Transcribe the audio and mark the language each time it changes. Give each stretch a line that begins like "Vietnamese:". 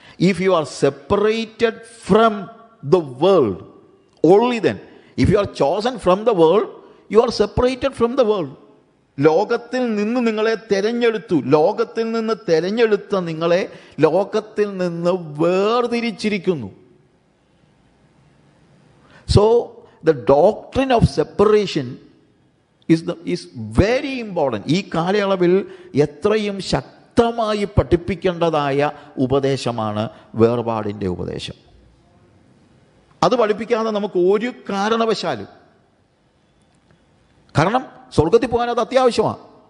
English: If you are separated from the world, only then. If you are chosen from the world, you are separated from the world.
Malayalam: ലോകത്തിൽ നിന്ന് നിങ്ങളെ തെരഞ്ഞെടുത്തു. ലോകത്തിൽ നിന്ന് തെരഞ്ഞെടുത്ത നിങ്ങളെ ലോകത്തിൽ നിന്ന് വേർതിരിച്ചിരിക്കുന്നു.
English: So the doctrine of separation is very important.
Malayalam: ഈ കാലയളവിൽ എത്രയും ശക്തമായി പഠിപ്പിക്കേണ്ടതായ ഉപദേശമാണ് വേർപാടിൻ്റെ ഉപദേശം. അത് പഠിപ്പിക്കാതെ നമുക്ക് ഒരു കാരണവശാലും, കാരണം സ്വർഗത്തിൽ പോകാൻ അത് അത്യാവശ്യമാണ്.